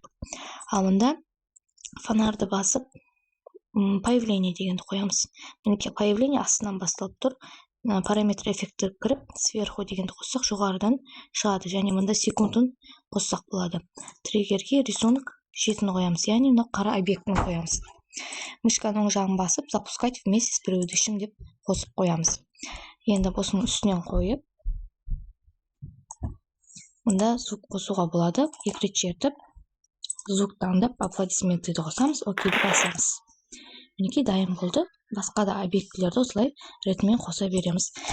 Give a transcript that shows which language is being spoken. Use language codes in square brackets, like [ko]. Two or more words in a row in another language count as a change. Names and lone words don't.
[kk] Ал мұнда фонарды басып, появление дегенді қоямыз. Мінекей появление астынан басталып тұр. Параметр эффекті кіріп, сверху дегенді қоссақ жоғарыдан шығады. Және мұнда секундын қоссақ болады. Триггерге рисунок четін қоямыз. Яғни мына қара объектіні қоямыз. Мышканың оң жағын басып, [ru] запускать вместе с предыдущим [kk] деп қосып қоямыз. Енді осының үстінен қойып, мұнда звук қосуға болады. Екі рет чертіп, звук таңдап, аплодисментті қосамыз, окейді басамыз. Мінекей дайын болды. Басқа да объектілерді осылай ретімен қоса береміз.